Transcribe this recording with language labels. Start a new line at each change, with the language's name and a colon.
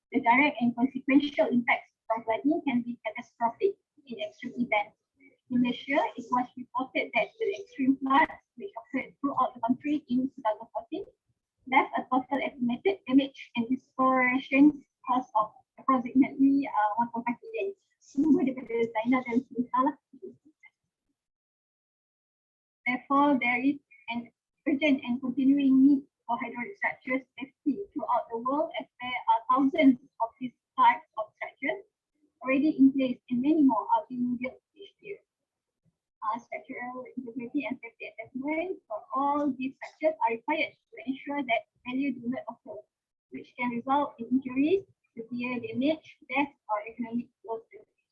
English: The direct and consequential impacts from flooding can be catastrophic in extreme events. In Malaysia, it was reported that the extreme floods which occurred throughout the country in 2014 left a total estimated damage and restoration cost of approximately 1.5 billion.
Malay: Semua daripada China dan Singapura lah.
English: Therefore, there is an urgent and continuing need for hydraulic structures safety throughout the world, as there are thousands of these types of structures already in place and many more are being built each year. Structural integrity and safety assessment for all these structures are required to ensure that failure do not occur, which can result in injuries, severe damage, death, or economic losses.